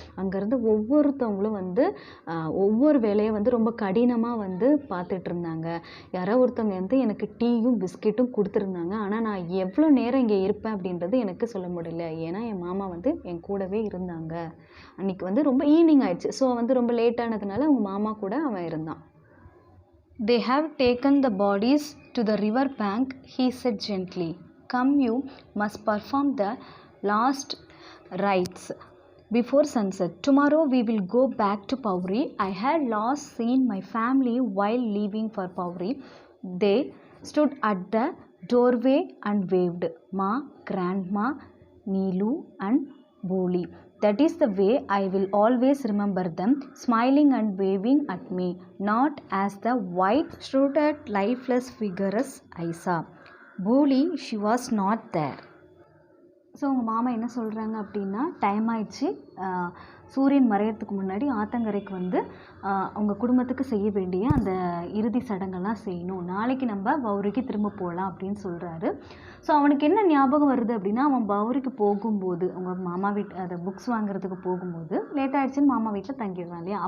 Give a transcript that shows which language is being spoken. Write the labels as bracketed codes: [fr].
[ta] அங்கேருந்து ஒவ்வொருத்தவங்களும் வந்து ஒவ்வொரு வேலையை வந்து ரொம்ப கடினமாக வந்து பார்த்துட்டு இருந்தாங்க. யாரோ ஒருத்தவங்க வந்து எனக்கு டீயும் பிஸ்கெட்டும் கொடுத்துருந்தாங்க. ஆனால் நான் எவ்வளோ நேரம் இங்கே இருப்பேன் அப்படின்றது எனக்கு சொல்ல முடியல. ஏன்னா என் மாமா வந்து என் கூடவே இருந்தாங்க. அன்றைக்கி வந்து ரொம்ப ஈவினிங் ஆயிடுச்சு. ஸோ வந்து ரொம்ப லேட்டானதுனால அவங்க மாமா கூட அவன் இருந்தான். [en] They have taken the bodies to the river bank, he said gently. Come, you must perform the last rites before sunset. Tomorrow we will go back to Pauri. I had last seen my family while leaving for Pauri. They stood at the doorway and waved. Ma, grandma, Neelu and Boli. That is the way I will always remember them, smiling and waving at me, not as the white, shrouded, lifeless figures I saw. Boli, she was not there. [ta] So உங்கள் மாமா என்ன சொல்கிறாங்க அப்படின்னா, time ஆயிடுச்சு, சூரியன் மறையறதுக்கு முன்னாடி ஆத்தங்கரைக்கு வந்து அவங்க குடும்பத்துக்கு செய்ய வேண்டிய அந்த இறுதி சடங்கெல்லாம் செய்யணும். நாளைக்கு நம்ம பௌரிக்கு திரும்ப போகலாம் அப்படின்னு சொல்கிறாரு. ஸோ அவனுக்கு என்ன ஞாபகம் வருது அப்படின்னா, அவன் பௌரிக்கு போகும்போது அவங்க மாமா அதை புக்ஸ் வாங்குறதுக்கு போகும்போது லேட் ஆகிடுச்சின்னு மாமா வீட்டில் தங்கிடுறான் இல்லையா.